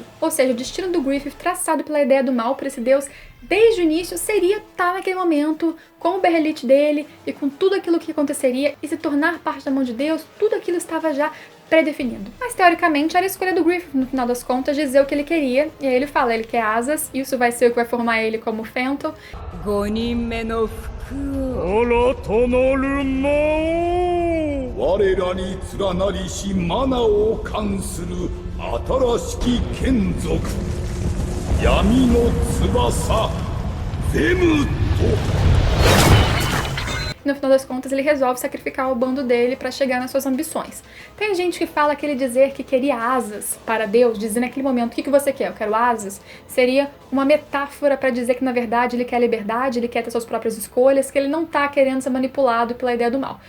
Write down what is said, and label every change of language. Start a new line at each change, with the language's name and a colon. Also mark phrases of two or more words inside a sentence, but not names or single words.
Portuguese: Ou seja, o destino do Griffith, traçado pela ideia do mal por esse Deus, desde o início seria estar naquele momento com o berrelite dele e com tudo aquilo que aconteceria e se tornar parte da mão de Deus, tudo aquilo estava já pré-definido. Mas teoricamente era a escolha do Griffith, no final das contas, dizer o que ele queria, e aí ele fala, ele quer asas, isso vai ser o que vai formar ele como Fento.
Japanese: 我らに連なりしマナを冠する新しき眷属闇の翼ゼムト。
Portuguese: no final das contas ele resolve sacrificar o bando dele para chegar nas suas ambições. Tem gente que fala que ele dizer que queria asas para Deus, dizer naquele momento, o que você quer? Eu quero asas, seria uma metáfora para dizer que na verdade ele quer liberdade, ele quer ter suas próprias escolhas, que ele não tá querendo ser manipulado pela ideia do mal.